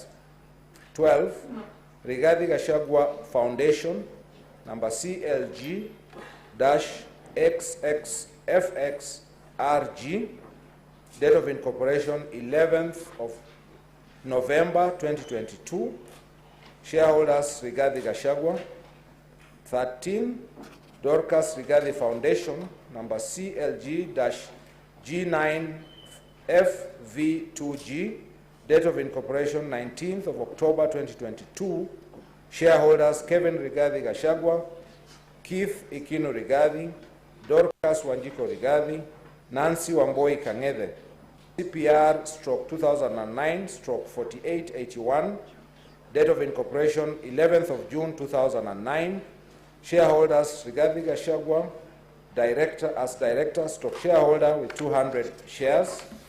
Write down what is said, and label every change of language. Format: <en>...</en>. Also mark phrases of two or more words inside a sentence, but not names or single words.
<en>12, Rigathi Gachagua Foundation, number CLG-XXFXRG, date of incorporation 11th of November 2022. Shareholders Rigathi Gachagua. 13, Dorcas Rigathi Foundation, number CLG-G9FV2G, date of incorporation 19th of October 2022. Shareholders Kevin Rigathi Gachagua, Keith Ikinu Rigathi, Dorcas Wanjiko Rigathi, Nancy Wamboi Kang'ethe. CPR/2009/4881, date of incorporation 11th of June 2009. Shareholders Rigathi Gachagua, Director as Director, shareholder with 200 shares.</en>